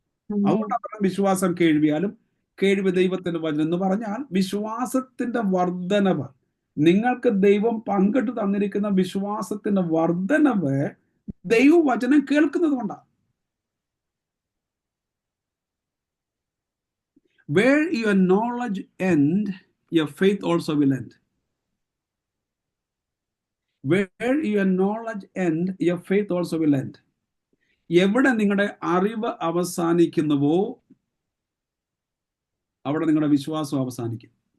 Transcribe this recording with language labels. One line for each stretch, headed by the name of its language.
Malayalam: അതുകൊണ്ടാണ് വിശ്വാസം കേൾവിയാലും കേൾവി ദൈവത്തിന്റെ വചനം എന്ന് പറഞ്ഞാൽ വിശ്വാസത്തിന്റെ വർധനവ്, നിങ്ങൾക്ക് ദൈവം പങ്കിട്ട് തന്നിരിക്കുന്ന വിശ്വാസത്തിന്റെ വർധനവ് ദൈവവചനം കേൾക്കുന്നത് കൊണ്ടാണ്.
English: Where your knowledge end, your faith also will end. Where your knowledge end, your faith also will end.
Malayalam: എവിടെ നിങ്ങളുടെ അറിവ് അവസാനിക്കുന്നുവോ അവിടെ നിങ്ങളുടെ വിശ്വാസം അവസാനിക്കും.